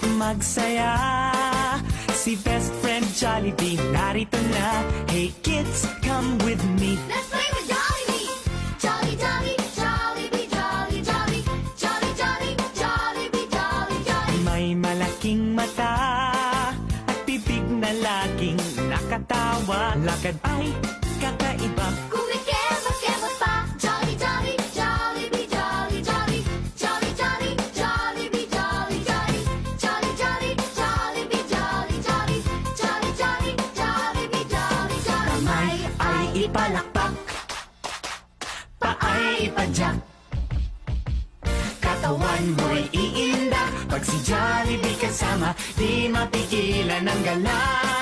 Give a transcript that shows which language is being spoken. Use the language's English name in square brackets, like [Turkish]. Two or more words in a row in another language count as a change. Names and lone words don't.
[Filipino] magsaya. Si [English] best friend [Filipino] Jollibee narito na. [English] Hey kids, come with me. Let's play with Jollibee! Jolly, jolly, Jollibee, jolly, jolly. Jolly, jolly, Jollibee, jolly, jolly. [Filipino] May malaking mata at bibig na laging nakatawa. Lakad ay kakaiba. Kumikemot-kemot pa. [English] Jolly, jolly, Jollibee, jolly, jolly. Jolly, jolly, Jollibee, jolly, jolly. Jolly, jolly, Jollibee, jolly, jolly. Jolly, jolly, Jollibee, jolly, jolly. [Filipino] Kamay ay ipalakpak, paay ipadyak, katawan mo'y iinda. Pag si Jollibee kasama, di mapigilan ang gala.